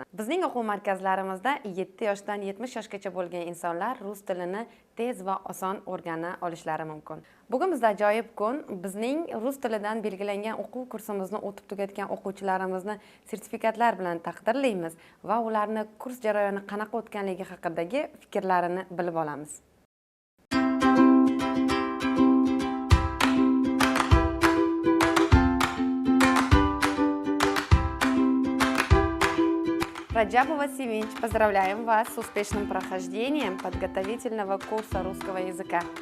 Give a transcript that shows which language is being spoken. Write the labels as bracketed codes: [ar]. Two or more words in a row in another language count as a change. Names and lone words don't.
[uz] Bizning o'quv markazlarimizda 7 yoshdan 70 yoshgacha bo'lgan insonlar rus tilini tez va oson o'rgana olishlari mumkin. Bugun bizda ajoyib kun. Bizning rus tilidan belgilangan o'quv kursimizni o'tib tugatgan o'quvchilarimizni sertifikatlar bilan taqdirlaymiz va ularni kurs jarayoni qanaqa o'tganligi haqidagi fikrlarini bilib olamiz. [ru] Раджабова Севинч, поздравляем вас с успешным прохождением подготовительного курса русского языка.